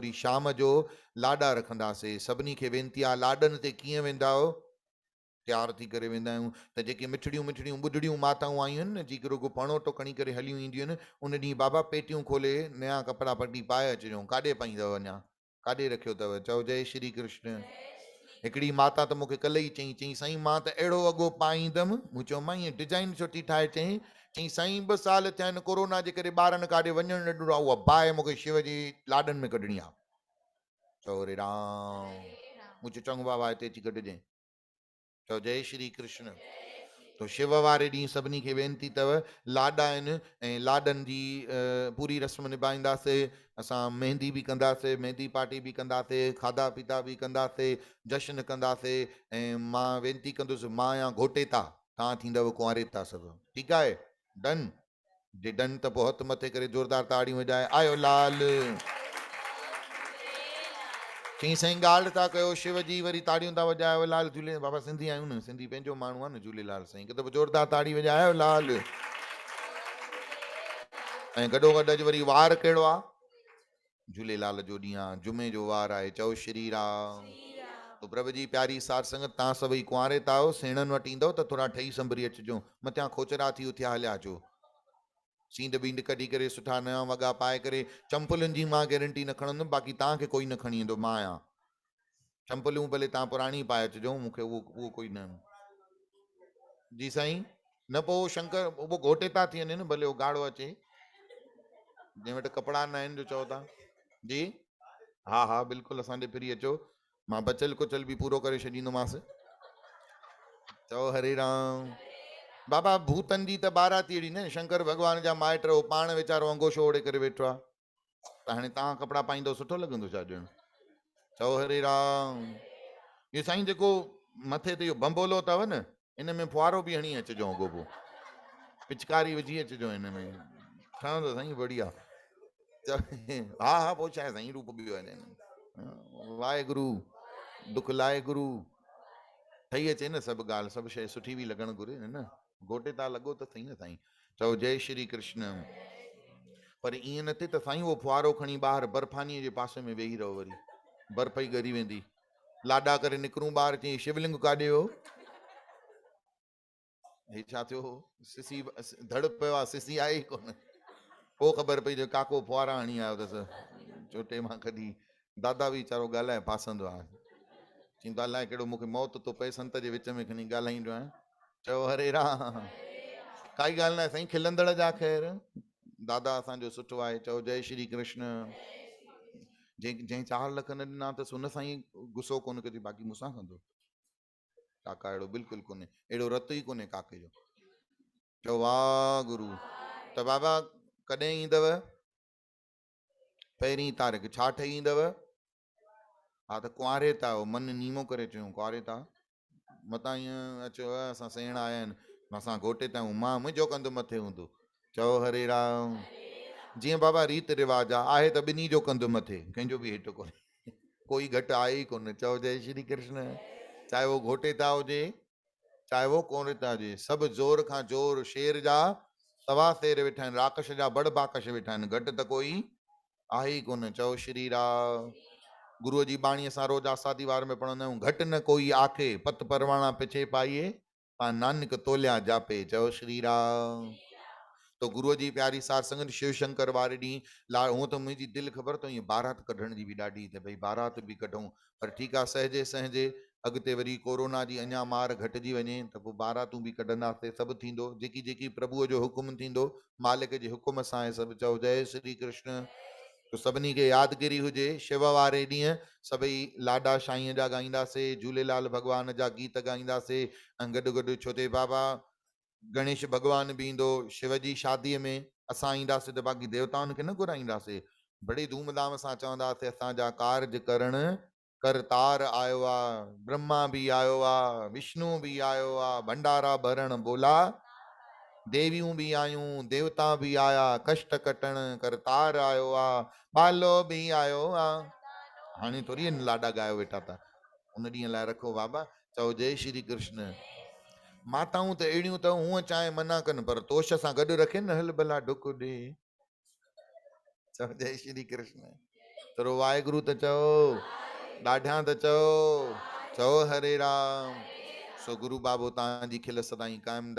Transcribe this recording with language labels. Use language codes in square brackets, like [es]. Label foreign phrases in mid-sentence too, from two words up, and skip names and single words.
[sd] वरी शाम जो लाॾा रखंदासीं। सभिनी खे वेनती आहे, लाॾनि ते कीअं वेंदा आहियो? तैयार थी करे वेंदा आहियूं। त जेके मिठड़ियूं मिठड़ियूं ॿुढड़ियूं माताऊं आयूं आहिनि न, जेके रुॻो पणोटो खणी करे हलियूं ईंदियूं आहिनि, उन ॾींहुं बाबा पेटियूं खोले नया कपिड़ा पटी पाए अचिजो। काॾे पाईंदव अञा? काॾे रखियो अथव? चओ जय श्री कृष्ण। हिकिड़ी माता त मूंखे कल्ह ई चई साईं मां त अहिड़ो वॻो पाईंदमि। मूं चयो मां ईअं डिजाइन छो थी ठाहे? चई साईं 2 साल थिया आहिनि कोरोना जे करे ॿारनि काॾे वञणु न ॾिनो आहे, उहा बाहि मूंखे शिव जी लाॾनि में कढणी आहे। चओ रे राम। मूं चयो चङो बाबा हिते अची कढजांइ। चओ जय श्री कृष्ण। तो शिव वारे ॾींहुं सभिनी खे वेनती अथव, लाॾा आहिनि ऐं लाॾनि जी पूरी रस्म निभाईंदासीं। असां मेहंदी बि कंदासीं, मेहंदी पार्टी बि कंदासीं, खाधा पीता बि कंदासीं, जश्न कंदासीं। ऐं मां वेनती कंदुसि, मां या घोटेता, तव्हां थींदव कुंवारेता सभु। ठीकु आहे? डन? जे डन त पोइ हथु मथे करे ज़ोरदार ताड़ियूं वॼाए आयो लाल। चई साईं ॻाल्हि था कयो शिव जी, वरी ताड़ियूं था वॼायो लाल। झूले बाबा सिंधी आहियूं न, सिंधी पंहिंजो माण्हू आहे न झूलेलाल साईं, कि त पोइ ज़ोरदार ताड़ी वॼायो लाल। ऐं गॾो गॾु अॼु वरी वार कहिड़ो आहे? झूलेलाल जो ॾींहुं आहे, जुमे जो वार आहे। चओ श्री राम। तो प्रभु जी प्यारी सार संगत, तव्हां सभई कुंवारे था आहियो, सेणनि वटि ईंदव त थोरा ठही संभरी अचिजो। मथियां खोचरा थी उथिया हलिया अचो। सींड बींड कढी करे सुठा नया वॻा पाए करे। चंपलुनि जी मां गारंटी न खणंदुमि, बाक़ी तव्हांखे कोई न खणी ईंदो, मां आहियां। चंपलूं भले तव्हां पुराणी पाए अचिजो, मूंखे उहो कोई न। जी साईं। न पोइ शंकर उहो घोटेता थी वञे न, भले उहो गाढ़ो अचे जंहिं वटि कपिड़ा न आहिनि जो चओ था। जी हा हा बिल्कुलु, असां ॾे फिरी अचो, मां बचल कुचल बि पूरो करे छॾींदोमांसि। चओ हरे राम। बाबा भूतनि जी त बाराती अहिड़ी न, शंकर भॻवान जा माइट हो, पाण वीचारो अंगोशो ओढ़े करे वेठो आहे, त हाणे तव्हां कपिड़ा पाईंदो सुठो लॻंदो छा ॼण? चओ हरे राम। इहो साईं जेको मथे ते इहो बंबोलो अथव न, इन में फुआरो बि हणी अचिजो, अॻोपो पिचकारी विझी अचिजो हिन में, ठहंदो साईं बढ़िया। हा हा पोइ छा आहे साईं, रूप बि वाहेगुरु दुख लाहे गुरु। ठही अचे न सभु ॻाल्हि, सभु शइ सुठी बि लॻणु घुरे न। गोटे तां लॻो त सही न साईं। चओ जय श्री कृष्ण। पर ईअं न थिए त साईं उहो फुआरो खणी ॿाहिरि बर्फ़ानीअ जे पासे में वेही रहो वरी। बर्फ ई ॻरी वेंदी। लाॾा करे निकिरूं ॿाहिरि चई शिवलिंग काॾे हो? हे छा थियो? सिसी धड़ पियो आहे, सिसी आहे ई कोन। पोइ ख़बर पई जो काको फुआरा हणी आयो अथसि चोटे मां कढी। दादा बि वीचारो ॻाल्हाए फासंदो आहे, चईंदो अलाए कहिड़ो मूंखे मौत थो पए संत जे विच में खणी ॻाल्हाईंदो आहियां। चयो हरे राम, काई ॻाल्हि न आहे साईं, खिलंदड़ जा ख़ैर। दादा असांजो सुठो आहे। चयो जय श्री कृष्ण। जंहिं 4 लख न ॾिना अथसि हुन साईं गुस्सो कोन कजे, बाक़ी मूंसां कंदो। काका अहिड़ो बिल्कुलु कोन्हे, अहिड़ो रत ई कोन्हे काके जो। चयो वाह गुरू। त बाबा कॾहिं ईंदव? 1 तारीख़। छा ठही ईंदव? हा त कुंवारे था आहियो, मन नीमो करे चयूं कुंवारे था। मतां ईअं अचो असां सेण आया आहिनि, असां घोटे था आहियूं, मां मुंहिंजो कंधु मथे हूंदो। चयो हरे राम। जीअं बाबा रीत रिवाज आहे त ॿिन्ही जो कंधु मथे, कंहिंजो बि हेठि कोन्हे, कोई घटि आहे ई कोन। चयो जय श्री कृष्ण। चाहे वो घोटे था हुजे, चाहे वो कोन्हे था हुजे, सभु ज़ोर खां ज़ोर शेर जा 1.25 शेर वेठा आहिनि, राकश जा बड़ बाकश वेठा आहिनि, घटि त कोई आहे ई कोन। चयो श्री राम। गुरुअ जी बाणी असां रोज़ आसादी वार में पढ़ंदा आहियूं, [pa] ਘਟਿ ਨ ਕੋਈ ਆਖੇ, ਪਤ ਪਰਵਾਣਾ ਪਿਛੇ ਪਾਇਏ, ਪਾ ਨਾਨਕ ਤੋਲਿਆ ਜਾਪੇ। [sd] चयो श्री राम। तो गुरुअ जी प्यारी सार संगत शिव शंकर वारे ॾींहुं ला हूअं त मुंहिंजी दिलि ख़बर अथव ईअं बारात कढण जी बि ॾाढी, त भई बारात बि कढूं, पर ठीकु आहे सहजे सहजे, अॻिते वरी कोरोना जी अञा मार घटिजी वञे त पोइ बारातूं बि कढंदासीं, सभु थींदो जेकी जेकी प्रभुअ जो हुकुम थींदो, मालिक जे हुकुम सां आहे सभु। चओ जय श्री कृष्ण। तो सभिनी खे यादगिरी हुजे, शिव वारे ॾींहुं सभई लाॾा साईंअ जा ॻाईंदासीं, झूलेलाल भॻवान जा गीत ॻाईंदासीं, ऐं गॾु गॾु छो ते बाबा गणेश भॻवान बि ईंदो शिव जी शादीअ में, असां ईंदासीं त बाक़ी देवताउनि खे न घुराईंदासीं, बड़ी धूमधाम सां चवंदासीं असांजा कार्ज करण करतार आयो आहे, ब्रह्मा बि आयो आहे, विष्णु बि आयो आहे, भंडारा भरण बोला, देवियूं बि आयूं, देवता बि आया, कष्ट कटण करतार आयो आहे, बालो बि आयो आहे। हाणे थोरी आहिनि लाॾा ॻायो वेठा था, उन ॾींहं लाइ रखो बाबा। चओ जय श्री कृष्ण। माताऊं त अहिड़ियूं अथव, हूअं चाहे मना कनि पर तोश सां गॾु रखे न, हल भला डुक ॾे। चओ जय श्री कृष्ण। थोरो वाहेगुरु त चओ, ॾाढा त चओ। चओ हरे राम। सो गुरु बाबो तव्हांजी खिल सदाईं क़ाइमु।